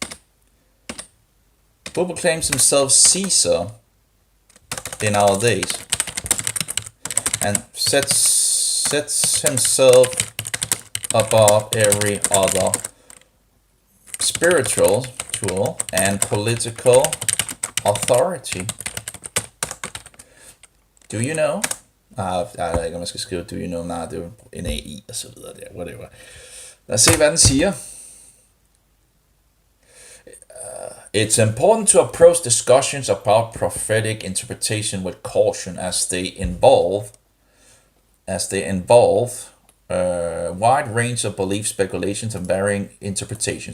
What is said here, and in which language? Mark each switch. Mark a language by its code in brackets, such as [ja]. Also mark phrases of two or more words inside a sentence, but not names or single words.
[en] Who proclaims himself Caesar in our days and sets himself above every other spiritual and political authority? Do you know? [da] Jeg ved ikke, om jeg skal skrive, [en] do you know? [da] Nej, det er jo NAI og så videre der, whatever. Lad os se, hvad den siger. [en] It's important to approach discussions about prophetic interpretation with caution as they involve wide range of belief speculations and varying interpretations.